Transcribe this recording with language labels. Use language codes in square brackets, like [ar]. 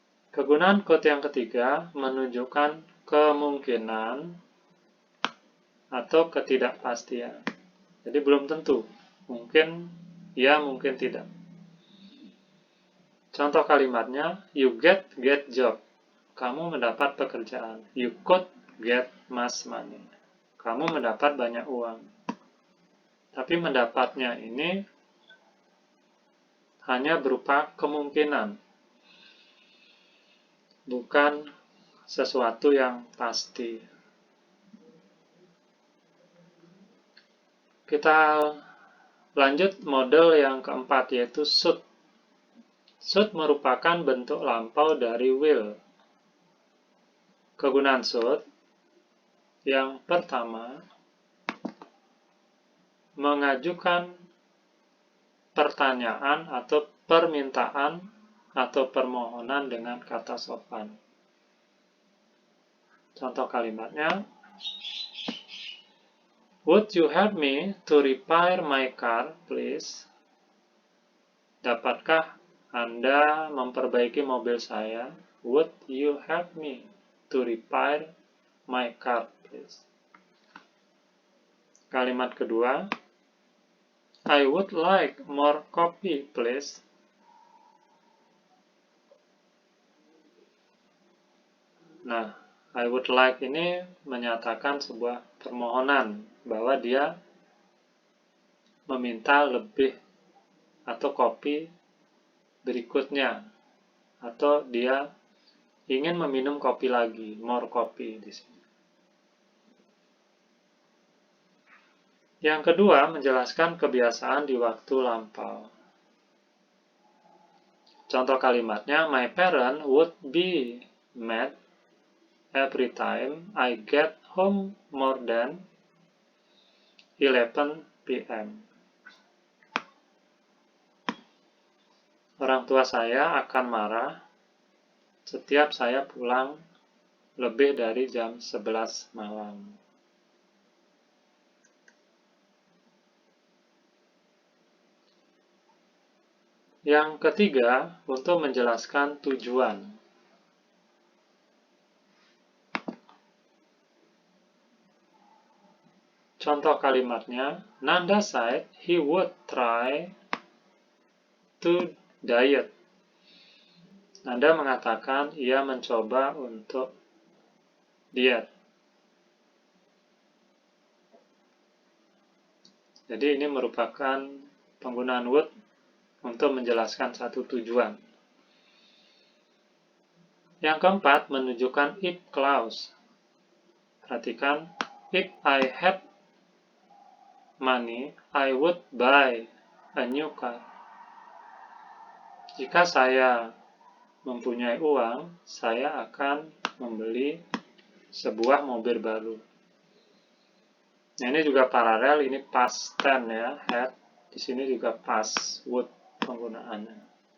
[id] Kegunaan could yang ketiga menunjukkan kemungkinan atau ketidakpastian. Jadi belum tentu, mungkin ya, mungkin tidak. Contoh kalimatnya, [en] you get job. [id] Kamu mendapat pekerjaan. [en] You could get much money. [id] Kamu mendapat banyak uang. Tapi mendapatnya ini hanya berupa kemungkinan, bukan sesuatu yang pasti. Kita lanjut model yang keempat, yaitu should. Should merupakan bentuk lampau dari will. Kegunaan should yang pertama, mengajukan pertanyaan atau permintaan atau permohonan dengan kata sopan. Contoh kalimatnya, [en] would you help me to repair my car, please? [id] Dapatkah Anda memperbaiki mobil saya? [en] Would you help me to repair my car, please? [id] Kalimat kedua, [en] I would like more coffee, please. [id] Nah, [en] I would like [id] ini menyatakan sebuah permohonan bahwa dia meminta lebih atau kopi berikutnya, atau dia ingin meminum kopi lagi, [en] more coffee [id] di sini. Yang kedua, menjelaskan kebiasaan di waktu lampau. Contoh kalimatnya, [en] my parent would be mad every time I get home more than 11 p.m. [id] Orang tua saya akan marah setiap saya pulang lebih dari jam 11 malam. Yang ketiga, untuk menjelaskan tujuan. Contoh kalimatnya, [en] Nanda said he would try to diet. [id] Nanda mengatakan ia mencoba untuk diet. Jadi ini merupakan penggunaan would untuk menjelaskan satu tujuan. Yang keempat, menunjukkan if clause. Perhatikan, [en] if I had money, I would buy a new car. [id] Jika saya mempunyai uang, saya akan membeli sebuah mobil baru. Nah, ini juga paralel, ini past tense ya, had. Di sini juga past would penggunaannya.